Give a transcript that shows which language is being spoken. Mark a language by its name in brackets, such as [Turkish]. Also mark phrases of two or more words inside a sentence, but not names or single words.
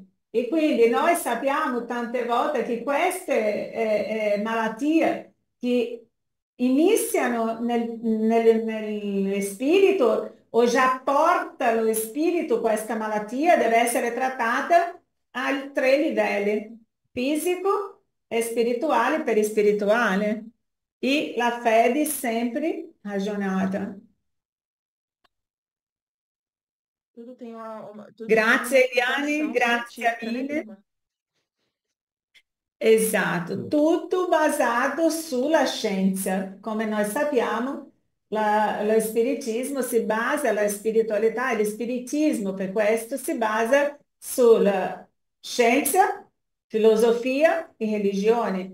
[Italian] E quindi noi sappiamo tante volte che queste malattie che iniziano nel spirito o già porta lo spirito questa malattia deve essere trattata a tre livelli, fisico, spirituale, perispirituale. E la fede sempre aggiornata. [Portuguese] Tudo tem tudo tem uma [Italian] Grazie Eliane, [Portuguese] explicação [Italian] grazie [Portuguese] científica [Italian] mille. [Portuguese] nenhuma. [Italian] Esatto, tutto basato sulla scienza. Come noi sappiamo, lo spiritismo si basa, la spiritualità e lo spiritismo per questo si basa sulla scienza, filosofia e religione.